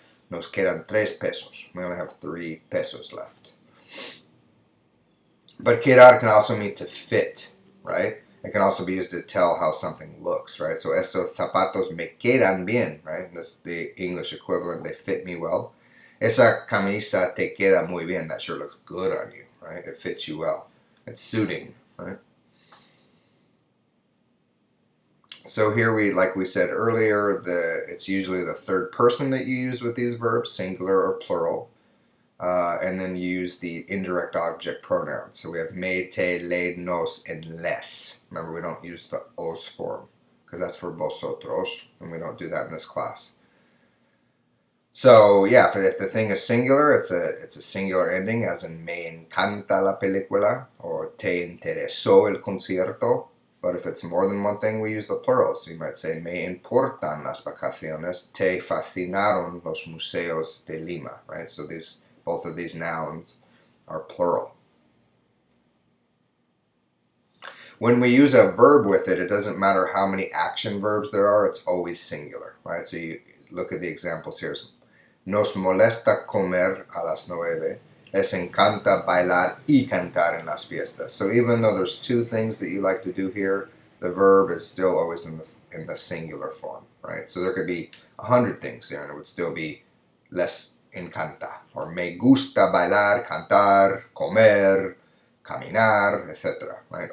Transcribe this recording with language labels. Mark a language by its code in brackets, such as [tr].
[es] Nos quedan 3 pesos. [en] We only have 3 pesos left. But quedar can also mean to fit, right? It can also be used to tell how something looks, right? So [es] estos zapatos me quedan bien, [en] right? And that's the English equivalent. They fit me well. [es] Esa camisa te queda muy bien. [en] That sure looks good on you, right? It fits you well. It's suiting, right? So here like we said earlier, it's usually the third person that you use with these verbs, singular or plural. And then use the indirect object pronouns. So we have me, te, le, nos, and les. Remember, we don't use the os form because that's for vosotros, and we don't do that in this class. So yeah, if the thing is singular, it's a singular ending, as in [es] me encanta la película [en] or [es] te interesó el concierto. [en] But if it's more than one thing, we use the plural. So you might say [es] me importan las vacaciones, te fascinaron los museos de Lima, [en] right? So both of these nouns are plural. When we use a verb with it, it doesn't matter how many action verbs there are, it's always singular, right? So you look at the examples here. [es] Nos molesta comer a las 9. Les encanta bailar y cantar en las fiestas. [en] So even though there's 2 things that you like to do here, the verb is still always in the singular form, right? So there could be 100 things here, and it would still be [es] les encanta, [en] or [es] me gusta bailar, cantar, comer, caminar, [en] etc., right?